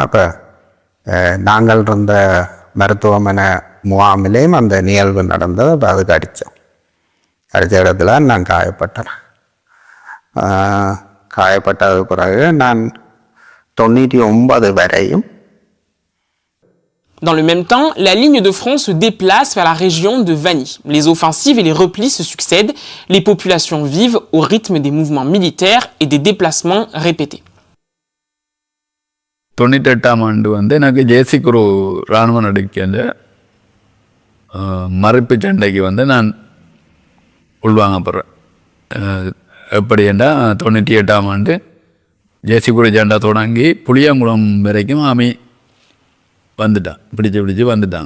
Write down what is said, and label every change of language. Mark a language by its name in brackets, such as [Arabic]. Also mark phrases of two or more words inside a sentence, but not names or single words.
[Tamil] அப்போ நாங்கள் இருந்த மருத்துவமனை முகாமிலேயும் அந்த நிகழ்வு நடந்தது. அப்போ அதுக்கு அடித்த இடத்துல நான் காயப்பட்டேன். காயப்பட்டது பிறகு நான் 99 வரையும். [French] Dans le même temps, la ligne de front se déplace vers la région de Vanny. Les offensives et les replis se succèdent. Les populations vivent au rythme des mouvements militaires et des déplacements répétés. [Tamil] 98ஆம் ஆண்டு வந்து எனக்கு ஜேசிக்குரு இராணுவ நடுக்கி அந்த மறுப்பு சண்டைக்கு வந்து நான் உள்வாங்கப்படுறேன். எப்படி என்றால் 98ஆம் ஆண்டு ஜேசிக்குரு சண்டை தொடங்கி புளியங்குளம் வரைக்கும் ஆமி வந்துட்டான், பிடிச்சு வந்துட்டாங்க.